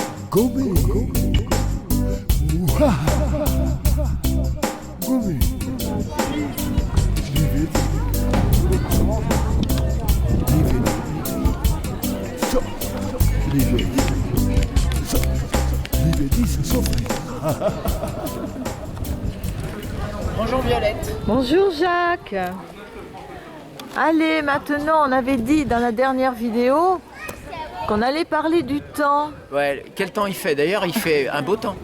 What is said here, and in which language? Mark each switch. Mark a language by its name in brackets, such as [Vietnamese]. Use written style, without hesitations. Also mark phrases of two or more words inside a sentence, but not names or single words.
[French] Gobe. Mouha. Gobe. Livet. Livet. So. Livet. So. Livet dit ce sofa. Bonjour Violette. Bonjour Jacques. Allez, maintenant, on avait dit dans la dernière vidéo qu'on allait parler du temps. Ouais, quel temps il fait d'ailleurs? Il fait un beau temps.